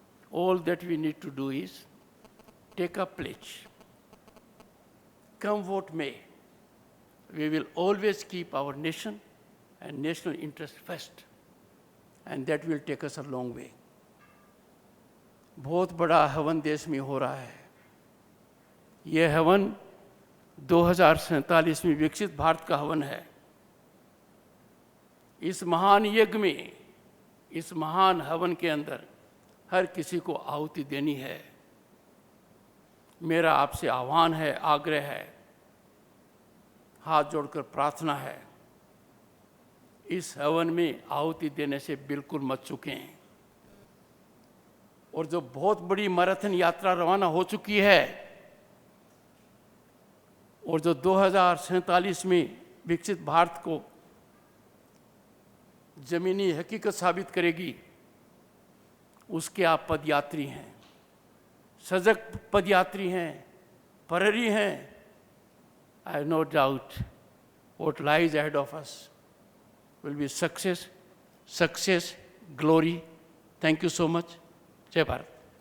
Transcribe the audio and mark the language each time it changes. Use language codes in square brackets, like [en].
[en] All that we need to do is take a pledge. Come what may, we will always keep our nation and national interest first, and that will take us a long way. [hi] बहुत बड़ा हवन देश में हो रहा है. ये हवन 2047 में विकसित भारत का हवन है. इस महान यज्ञ में, इस महान हवन के अंदर हर किसी को आहुति देनी है. मेरा आपसे आह्वान है, आग्रह है, हाथ जोड़कर प्रार्थना है, इस हवन में आहुति देने से बिल्कुल मत चूकें. और जो बहुत बड़ी मैराथन यात्रा रवाना हो चुकी है और जो 2047 में विकसित भारत को जमीनी हकीकत साबित करेगी, उसके आप पदयात्री हैं, सजग पदयात्री हैं, प्रहरी हैं. [en] I have no doubt what lies ahead of us will be success, glory. Thank you so much. Jai Bharat.